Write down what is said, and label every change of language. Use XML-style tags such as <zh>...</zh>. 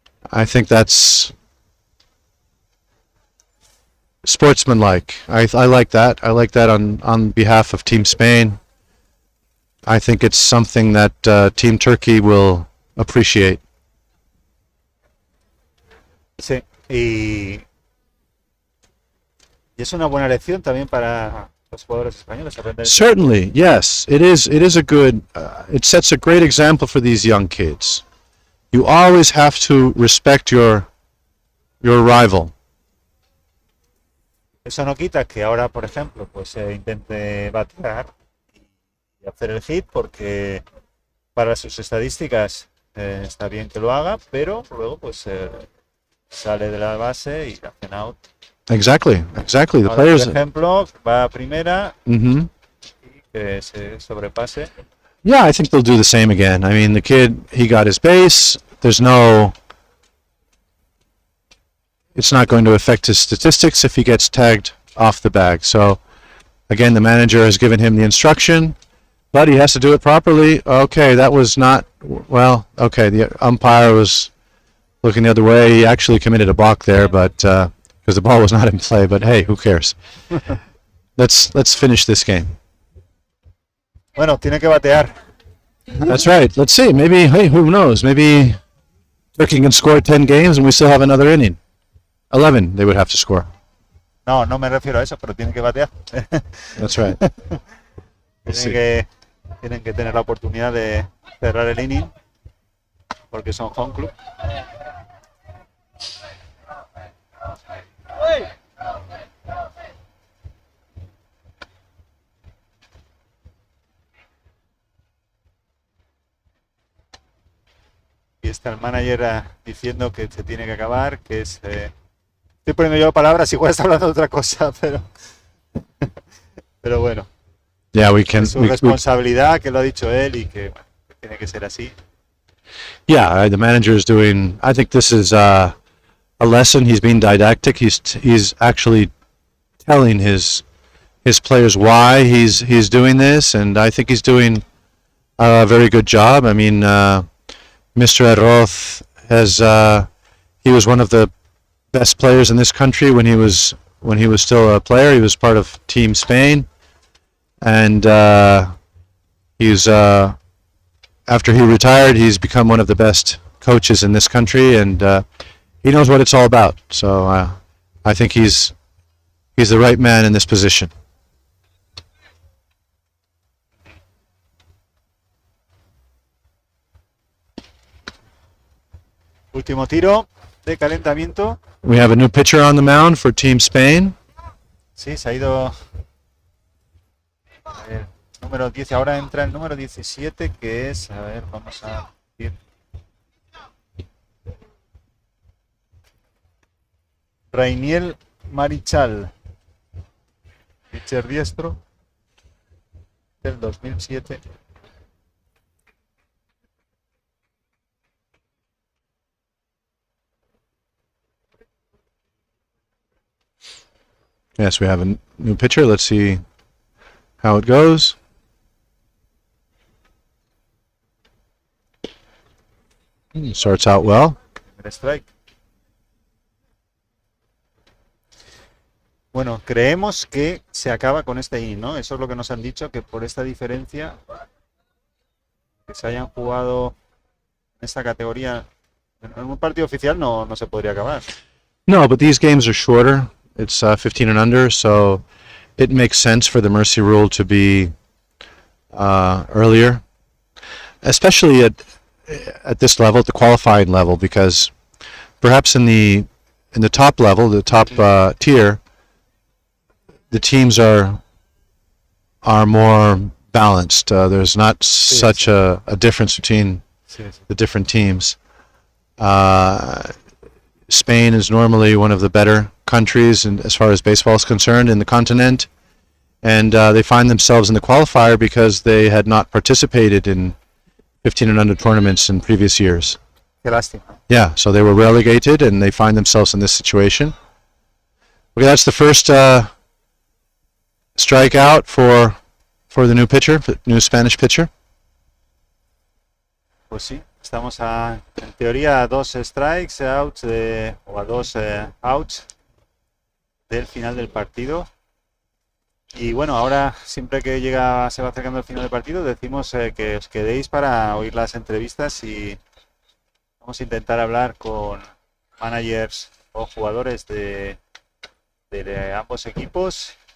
<en>I think that's sportsmanlike. I like that. I like that on behalf of Team Spain. I think it's something that Team Turkey will appreciate.</en> <es>Sí, y es una buena lección también para los jugadores españoles aprender.</es> <en>Certainly, yes. It is a good. It sets a great example for these young kids. You always have to respect your rival.</en> <es>Eso no quita que ahora, por ejemplo, pues intente batear y hacer el hit, porque para sus estadísticas está bien que lo haga, pero luego pues sale de la base y hacen out.</es> <en>Exactly. The</en> <es>Ahora,</es> <en>players.</en> <es>por ejemplo, va a primera Mm-hmm. y que se sobrepase.</es> <en>Yeah, I think they'll do the same again. I mean, the kid, he got his base. It's not going to affect his statistics if he gets tagged off the bag. So, again, the manager has given him the instruction, but he has to do it properly. Okay, that was not, well, okay, the umpire was looking the other way. He actually committed a balk there, but because the ball was not in play, but hey, who cares? Let's finish this game.</en> <es>Bueno, tiene que batear.</es> <en>That's right. Let's see. Maybe, hey, who knows? Maybe Turkey can score 10 games and we still have another inning. 11 they would have to score.</en> <es>No, no me refiero a eso, pero tienen que batear.</es> <en>That's right.</en> <es>Tienen que tener la oportunidad de cerrar el inning porque son home club. Y está el manager diciendo que se tiene que acabar, que es... estoy poniendo yo palabras, igual está hablando de otra cosa, pero bueno.</es> <en>Yeah, we can.</en> <es>Es su responsabilidad, que lo ha dicho él y que, bueno, que tiene que ser así.</es> <en>Yeah, the manager is doing. I think this is a lesson. He's being didactic. He's actually telling his players why he's doing this, and I think he's doing a very good job. I mean, Mr. Arroz he was one of the best players in this country when he was still a player. He was part of Team Spain, and he's after he retired, he's become one of the best coaches in this country, and he knows what it's all about. So I think he's the right man in this position.</en> <es>Último tiro de calentamiento.</es> <en>We have a new pitcher on the mound for Team Spain.</en> <es>Sí, se ha ido el número 10. Ahora entra el número 17, que es, a ver, vamos a decir, Rainiel Marichal, pitcher diestro del 2007.</es> <en>Yes, we have a new pitcher. Let's see how it goes. Starts out well. Strike.</en> <es>Bueno, creemos que se acaba con este inning, ¿no? Eso es lo que nos han dicho, que por esta diferencia que se hayan jugado en esta categoría en un partido oficial no se podría acabar.</es> <en>No, but these games are shorter. It's 15 and under, so it makes sense for the mercy rule to be earlier, especially at this level, at the qualifying level, because perhaps in the top level, the top tier, the teams are more balanced. There's not such a difference between the different teams. Spain is normally one of the better countries as far as baseball is concerned in the continent, and they find themselves in the qualifier because they had not participated in 15 and under tournaments in previous years.</en> <es>Qué lástima.</es> <en>Yeah, so they were relegated and they find themselves in this situation. Okay, that's the first strikeout for the new pitcher, the new Spanish pitcher.</en> <es>Pues sí, estamos en teoría a 2 strikes outs o a 2 outs del final del partido. Y bueno, ahora siempre que se va acercando el final del partido, decimos que os quedéis para oír las entrevistas y vamos a intentar hablar con managers o jugadores de ambos equipos.</es>